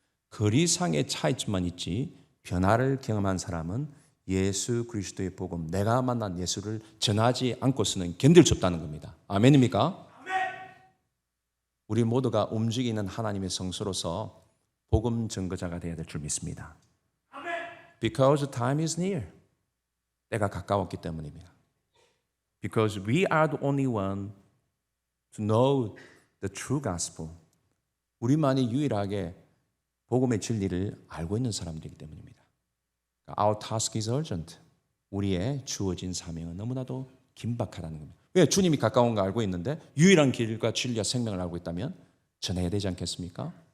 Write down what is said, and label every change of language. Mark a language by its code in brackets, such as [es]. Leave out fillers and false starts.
[ko] 거리상의 차이점만 있지 변화를 경험한 사람은 예수 그리스도의 복음, 내가 만난 예수를 전하지 않고서는 견딜 수 없다는 겁니다. 아멘입니까? 우리 모두가 움직이는 하나님의 성소로서 복음 증거자가 되어야 될 줄 믿습니다. [en] Because time is near. [ko] 때가 가까웠기 때문입니다. [en] Because we are the only one to know the true gospel. [ko] 우리만이 유일하게 복음의 진리를 알고 있는 사람들이기 때문입니다. [en] Our task is urgent. [ko] 우리의 주어진 사명은 너무나도 긴박하다는 겁니다. 왜? 주님이 가까운 거 알고 있는데 유일한 길과 진리와 생명을 알고 있다면 전해야 되지 않겠습니까?